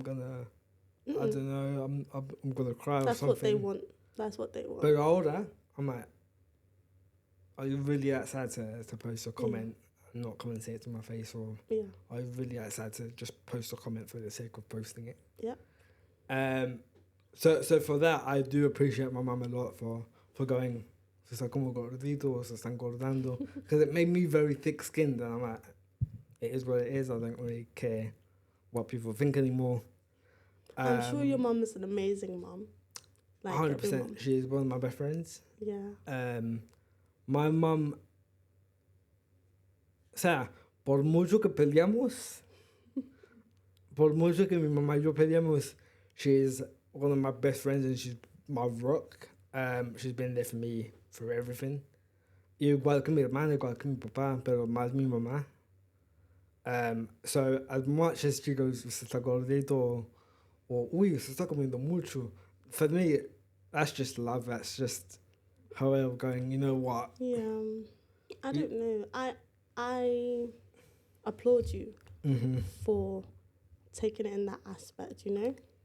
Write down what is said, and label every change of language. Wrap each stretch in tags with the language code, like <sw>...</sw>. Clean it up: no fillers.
<en>I'm going to, I don't know, I'm going to cry or something. That's what they want. But older, I'm like, are you really that sad to post a comment and not come and say it to my face? Or are you really that sad to just post a comment for the sake of posting it? Yeah. So for that, I do appreciate my mum a lot for going,</en> <es>se está como gordito, se está engordando.</es> <en>Because it made me very thick-skinned. And I'm like, it is what it is. I don't really care what people think anymore. I'm sure your mum is an amazing mum. Like 100%. She is one of my best friends. Yeah. My mum,</en> <es>o sea, por mucho que peleamos, por mucho que mi mamá y yo peleamos,</es> <en>she's one of my best friends and she's my rock. She's been there for me for everything.</en> <es>Igual que mi hermana, igual que mi papá, pero más mi mamá.</es> <en>So as much as she goes,</en> <es>se está gordito,</es> <en>or</en> <es>uy, se está comiendo mucho,</es> <en>for me, that's just love. That's just her way of going, you know what? Yeah. I don't know. I applaud you for taking it in that aspect, you know?</en>